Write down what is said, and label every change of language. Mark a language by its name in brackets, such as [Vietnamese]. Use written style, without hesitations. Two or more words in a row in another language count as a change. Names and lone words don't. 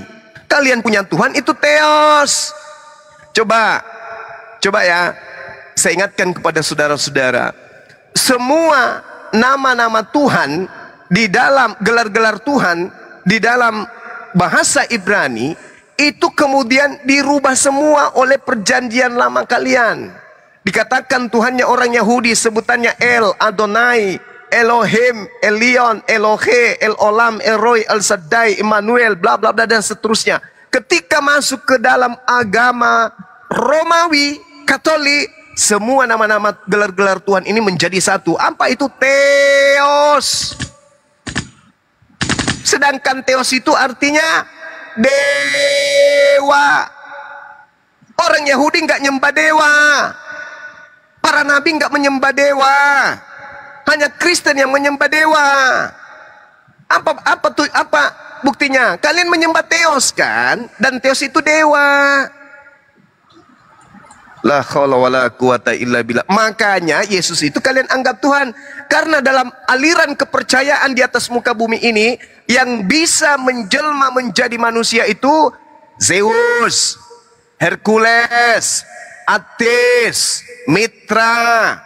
[Indonesian] Kalian punya Tuhan itu Theos. Coba ya, saya ingatkan kepada saudara-saudara, semua nama-nama Tuhan di dalam gelar-gelar Tuhan di dalam bahasa Ibrani itu kemudian dirubah semua oleh perjanjian lama kalian. Dikatakan Tuhannya orang Yahudi sebutannya El, Adonai, Elohim, Elion, Elohe, El Olam, El Roy, El Shaddai, Immanuel, bla bla bla dan seterusnya. Ketika masuk ke dalam agama Romawi, Katolik, semua nama-nama gelar-gelar Tuhan ini menjadi satu. Apa itu? Theos. Sedangkan Theos itu artinya dewa. Orang Yahudi nggak nyembah dewa. Para nabi nggak menyembah dewa. Hanya Kristen yang menyembah dewa. Apa buktinya? Kalian menyembah Theos kan? Dan Theos itu dewa. [Arabic] لا حول ولا قوة إلا بالله. [Indonesian] Makanya Yesus itu kalian anggap Tuhan. Karena dalam aliran kepercayaan di atas muka bumi ini, yang bisa menjelma menjadi manusia itu Zeus, Hercules, Attis, Mitra.